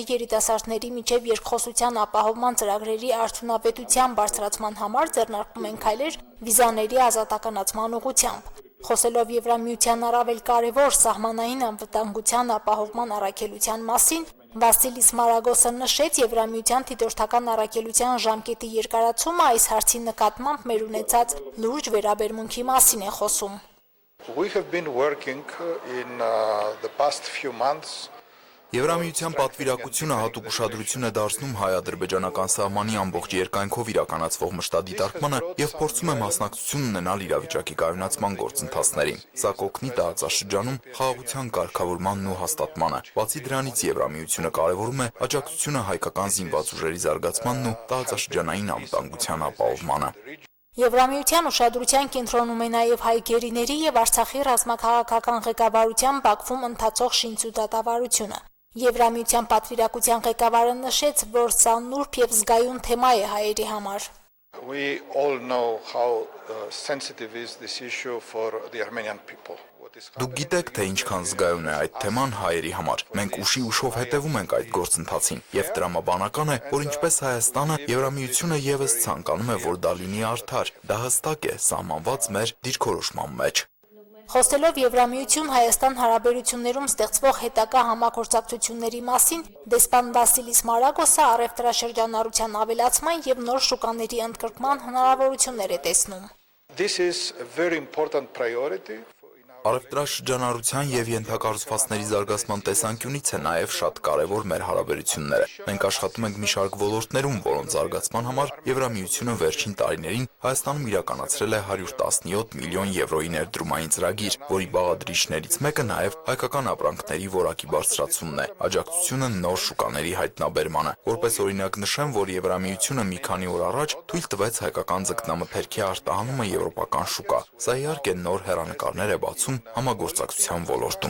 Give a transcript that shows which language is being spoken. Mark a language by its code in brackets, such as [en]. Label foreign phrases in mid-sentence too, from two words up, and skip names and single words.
[hy] երիտասարդների միջև երկխոսության ապահովման ծրագրերի արդյունավետության բարձրացման համար ձեռնարկվում են քայլեր վիզաների ազատականացման ուղղությամբ։ Խոսելով Եվրամիության առավել կարևոր սահմանային անվտանգության ապահովման առաքելության մասին, Վասիլիս Մարագոսը նշեց Եվրամիության դիտորդական առաքելության ժամկետի երկարացումը այս հարցի նկատմամբ մեր ունեցած լուրջ վերաբերմունքի մասին է խոսում։ [en] We have been working in the past few months. [hy] Եվրամիության պատվիրակությունը հատուկ ուշադրություն է դարձնում հայ-ադրբեջանական սահմանի ամբողջ երկայնքով իրականացվող մշտադիտարկմանը եւ փորձում է մասնակցություն ունենալ իրավիճակի կայունացման գործընթացներին։ Սա կօգնի տարածաշրջանում խաղաղության կարգավորմանն ու հաստատմանը։ Բացի դրանից Եվրամիությունը կարևորում է աջակցությունը հայկական զինված ուժերի զարգացմանն ու տարածաշրջանային անվտանգության ապահովմանը։ Եվրամիության ուշադրության կենտրոնում է նաև հայ գերիների եւ Արցախի ռազմաքաղաքական ղեկավարության Բաքվում ընթացող շինծու դատավարությունը։ Եվրամիության պատվիրակության ղեկավարը նշեց, որ սա նուրբ եւ զգայուն թեմա է հայերի համար։ [en] We all know how sensitive is this issue for the Armenian people. [hy] Դուք գիտեք, թե ինչքան զգայուն է այդ թեման հայերի համար։ Մենք ուշով հետևում ենք այդ գործընթացին եւ տրամաբանական է, որ ինչպես Հայաստանը, Եվրամիությունը եւս ցանկանում է, որ դա լինի արդար։ Դա հստակ է սահմանված մեր դիրքորոշման մեջ։ Խոսելով Եվրամիություն-Հայաստան հարաբերություններում ստեղծվող հետագա համագործակցությունների մասին, դեսպան Վասիլիս Մարագոսը առևտրաշրջանառության ավելացման եւ նոր շուկաների ընդգրկման հնարավորություններ է տեսնում։ [en] This is a very important priority. [hy] Առևտրաշրջանառության եւ ենթակառուցվածքների զարգացման տեսանկյունից է նաեւ շատ կարեւոր մեր հարաբերությունները։ Մենք աշխատում ենք մի շարք ոլորտներում, որոնց զարգացման համար Եվրամիությունը վերջին տարիներին Հայաստանում իրականացրել է 117 միլիոն եվրոյի ներդրումային ծրագիր, որի բաղադրիչներից մեկը նաեւ հայկական ապրանքների որակի բարձրացումն է, աջակցությունը նոր շուկաների հայտնաբերմանը։ Որպես օրինակ նշեմ, որ Եվրամիությունը մի քանի օր առաջ թույլ տվեց հայկական ձկնամթերքի արտահանումը եվրոպական շուկա։ Սա իհարկե նոր հեռանկարներ է բացում համագործակցության ոլորտում։